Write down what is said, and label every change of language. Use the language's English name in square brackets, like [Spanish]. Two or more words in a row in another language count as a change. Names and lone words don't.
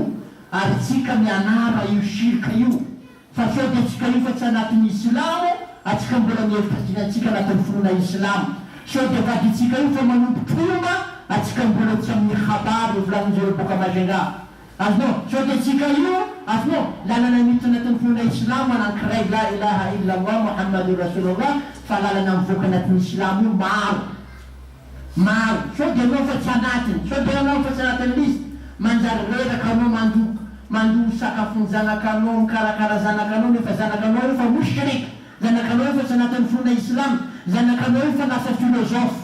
[Malagasy] Ary tsika mianara io shirka io. Fa sao dia tsika io fa tsy anatin'ny islamo, atsika mbola mihevitra atsika anatin'ny finoana islam. Sao dia vaditsika io fa manompo tromba, atsika mbola tsy amin'ny khabary volanin'izao boka Majunga. Azonao, sao dia tsika io, azonao, lalana mihitsy anatin'ny finoana islam anankiray [Arabic] لا إله إلا الله محمد رسول الله, [Malagasy] fa lalana mivoaka anatin'ny islam io maro. Sao dia anao fa tsy anatiny, sao dia anao fa tsy anatin'ny lista. Manjary reraka anao mandoa sakafony zanakanao, mikarakara zanakanao, nefa zanakanao efa mushrik, zanakanao efa tsy anatin'ny finoana islam, zanakanao efa lasa filozofy.